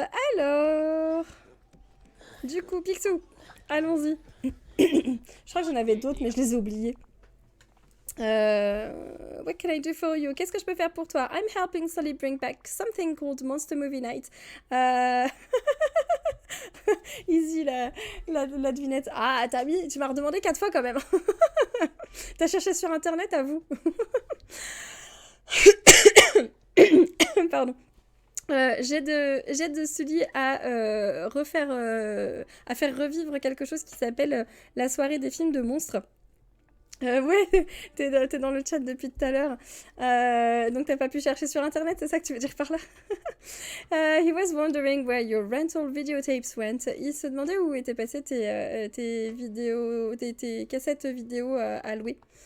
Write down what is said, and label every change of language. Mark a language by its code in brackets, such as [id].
[fr] Alors... Du coup, Picsou, allons-y. Je crois que j'en avais d'autres, mais je les ai oubliés. [en] What can I do for you? [fr] Qu'est-ce que je peux faire pour toi? [en] I'm helping Sully bring back something called Monster Movie Night. [fr] Easy la devinette. Ah, tu m'as redemandé 4 fois quand même. T'as cherché sur internet, à vous. Pardon. J'aide de Sully à faire revivre quelque chose qui s'appelle la soirée des films de monstres. Ouais, t'es dans le chat depuis tout à l'heure. Donc t'as pas pu chercher sur internet, c'est ça que tu veux dire par là? [en] He was wondering where your rental videotapes went. [fr] Il se demandait où étaient passées tes vidéos, tes cassettes vidéo à louer.